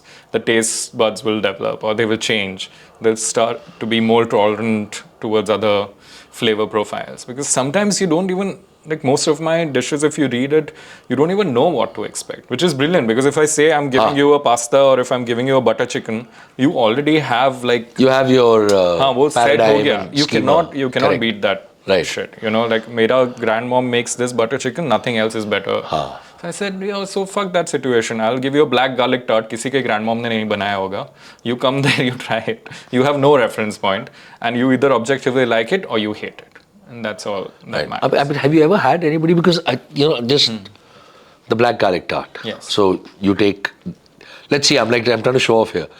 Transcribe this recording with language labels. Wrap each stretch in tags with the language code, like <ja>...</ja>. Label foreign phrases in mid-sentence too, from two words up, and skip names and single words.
<en>The taste buds will develop, or they will change. They'll start to be more tolerant towards other flavor profiles, because sometimes you don't even, like most of my dishes, if you read it, you don't even know what to expect, which is brilliant, because if I say I'm giving you a pasta or if I'm giving you a butter chicken, you already have like... You have your paradigm. You cannot Correct. beat that shit. Like mera grandmom makes this butter chicken, nothing else is better. So I said, so fuck that situation. I'll give you a black garlic tart.</en> <hi>Kisi ke grandmom ne nahi banaya hoga.</hi> <en>You come there, you try it. You have no reference point, and you either objectively like it or you hate it. And that's all that matters. But have you ever had anybody, because just the black garlic tart. Yes. So you take, let's see, I'm trying to show off here.</en>